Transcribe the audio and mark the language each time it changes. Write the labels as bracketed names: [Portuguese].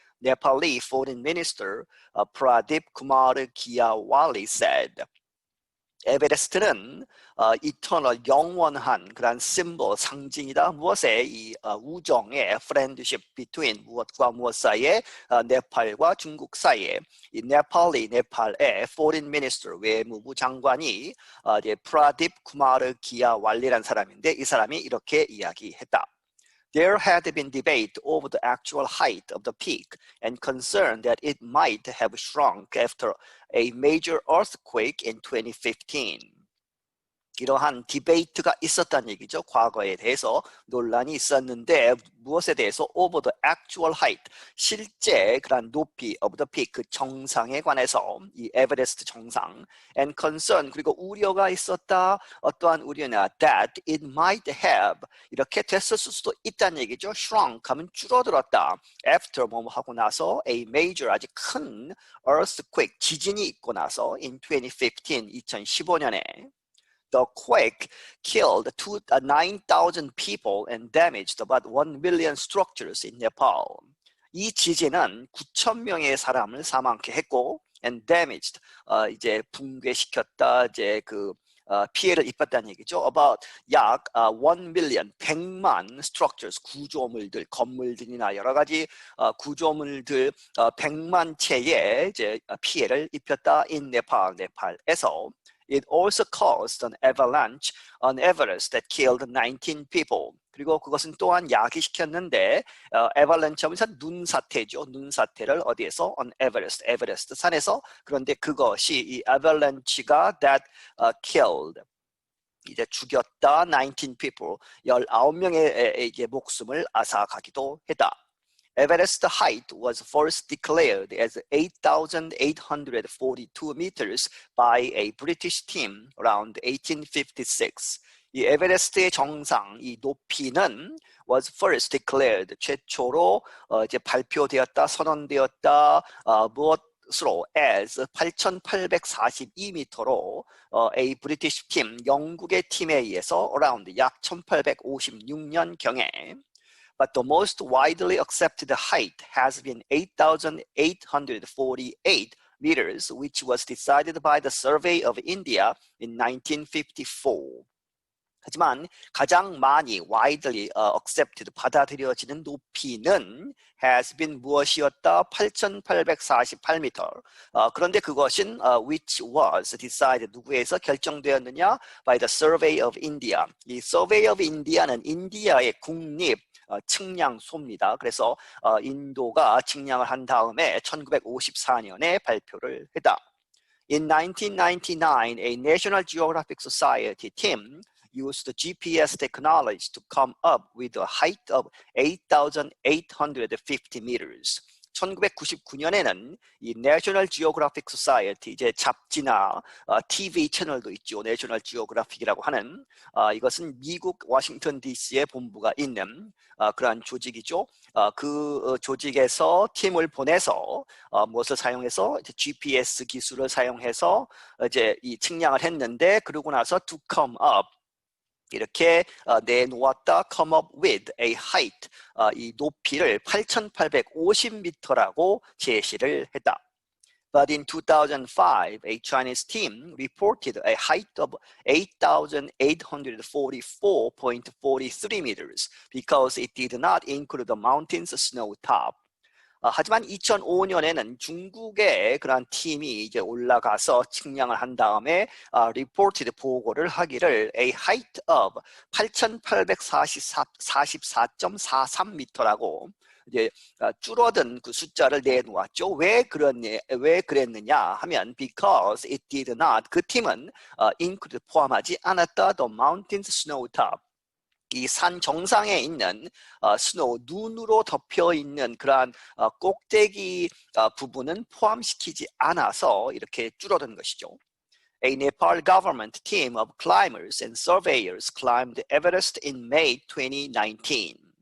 [English] Nepali Foreign Minister Pradeep Kumar Gyawali said. [Korean] 에베레스트는 eternal, 영원한 그런 symbol, 상징이다. 무엇에? 이 우정의 friendship between, 무엇과 무엇 사이에? 네팔과 중국 사이에. 이 네팔의 foreign minister, 외무부 장관이 이제 프라딥 쿠마르 기야왈리라는 사람인데 이 사람이 이렇게 이야기했다. [English] There had been debate over the actual height of the peak and concern that it might have shrunk after a major earthquake in 2015. [Korean] 이러한 디베이트가 있었다는 얘기죠. 과거에 대해서 논란이 있었는데 무엇에 대해서? [English] over the actual height, [Korean] 실제 그런 높이 [English] of the peak, [Korean] 그 정상에 관해서, 이 에베레스트 정상. [English] and concern, [Korean] 그리고 우려가 있었다. 어떠한 우려냐? [English] that it might have, [Korean] 이렇게 됐었을 수도 있다는 얘기죠. shrunk 하면 줄어들었다. [English] after [Korean] 뭐뭐 하고 나서 [English] a major, [Korean] 아주 큰 [English] earthquake, [Korean] 지진이 있고 나서 [English] in 2015, 2015년에 The quake killed 9,000 people and damaged about 1 million structures in Nepal. [Korean] 이 지진은 9,000명의 사람을 사망케 했고, [English] and damaged, [Korean] 이제 붕괴시켰다, 이제 그 피해를 입었다는 얘기죠. About 약 1 million, 100만 structures, 구조물들, 건물들이나 여러 가지 구조물들 100만 채의 이제 피해를 입혔다 [English] in Nepal, [Korean] 네팔에서. [English] It also caused an avalanche on Everest that killed 19 people. [Korean] 그리고 그것은 또한 야기시켰는데 avalanche 하면서 눈사태죠. 눈사태를 어디에서? On Everest, 에베레스트 산에서. 그런데 그것이 이 avalanche가 [English] that killed, [Korean] 이제 죽였다 [English] 19 people, [Korean] 19명의 이제 목숨을 앗아가기도 했다. [English] Everest height was first declared as 8,842 meters by a British team around 1856. [Korean] 이 에베레스트의 정상, 이 높이는 [English] was first declared, [Korean] 최초로 이제 발표되었다, 선언되었다, 무엇으로? as 8,842m로 [English] a British team, [Korean] 영국의 팀에 의해서 around 약 1856년경에. [English] But the most widely accepted height has been 8,848 meters, which was decided by the Survey of India in 1954. [Korean] 하지만 가장 많이 widely accepted, 받아들여지는 높이는 [English] has been [Korean] 무엇이었다? 8,848m. 그런데 그것은 [English] which was decided, [Korean] 누구에서 결정되었느냐? [English] By the Survey of India. [Korean] 이 Survey of India는 인디아의 국립 측량소입니다. 그래서 인도가 측량을 한 다음에 1954년에 발표를 했다. [English] In 1999, a National Geographic Society team used GPS technology to come up with a height of 8,850 meters. [Korean] 1999년에는 이 National Geographic Society, 이제 잡지나 TV 채널도 있죠. National Geographic이라고 하는 이것은 미국 워싱턴 DC에 본부가 있는 그러한 조직이죠. 그 조직에서 팀을 보내서 무엇을 사용해서 이제 GPS 기술을 사용해서 이제 이 측량을 했는데, 그러고 나서 [English] to come up, [Korean] 이렇게 내놓았다. [English] come up with a height, [Korean] 이 높이를 8,850m라고 제시를 했다. [English] But in 2005, a Chinese team reported a height of 8,844.43 meters because it did not include the mountain's snow top. [Korean] 하지만 2005년에는 중국의 그런 팀이 이제 올라가서 측량을 한 다음에 reported, 보고를 하기를 [English] a height of [Korean] 8,844.43m라고 이제 줄어든 그 숫자를 내놓았죠. 왜 그랬느냐 하면 [English] because it did not, [Korean] 그 팀은 include, 포함하지 않았다 [English] the mountain's snow top, [Korean] 이 산 정상에 있는 스노우, 눈으로 덮여 있는 그러한 꼭대기 부분은 포함시키지 않아서 이렇게 줄어든 것이죠. [English] A Nepal government team of climbers and surveyors climbed Everest in May 2019.